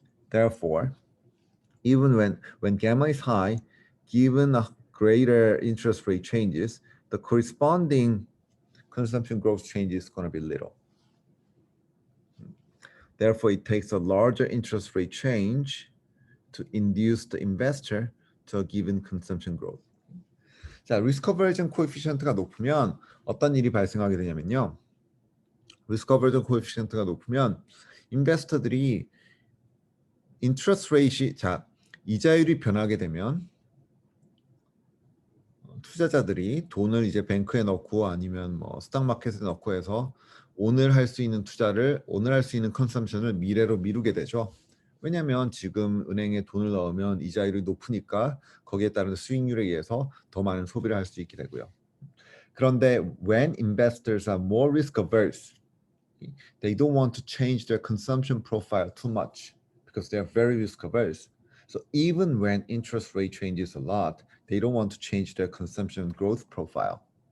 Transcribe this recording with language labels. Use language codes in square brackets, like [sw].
[en] Therefore, even when gamma is high, given a greater interest rate changes, the corresponding consumption growth change is going to be little. Therefore, it takes a larger interest rate change to induce the investor to a given consumption growth. [ko] 자, 리스크 어버전 코에피션트가 높으면 어떤 일이 발생하게 되냐면요. 리스크 어버전 코에피션트가 높으면 인베스터들이 인트러스트 레이시, 자, 이자율이 변하게 되면 투자자들이 돈을 이제 뱅크에 넣고 아니면 뭐 스탁마켓에 넣고 해서 오늘 할 수 있는 투자를, 오늘 할 수 있는 컨섬션을 미래로 미루게 되죠. 왜냐하면 지금 은행에 돈을 넣으면 이자율이 높으니까 거기에 따른 수익률에 의해서 더 많은 소비를 할 수 있게 되고요. 그런데 [en] when investors are more risk averse, they don't want to change their consumption profile too much because they are very risk averse. So even when interest rate changes a lot, they don't want to change their consumption growth profile.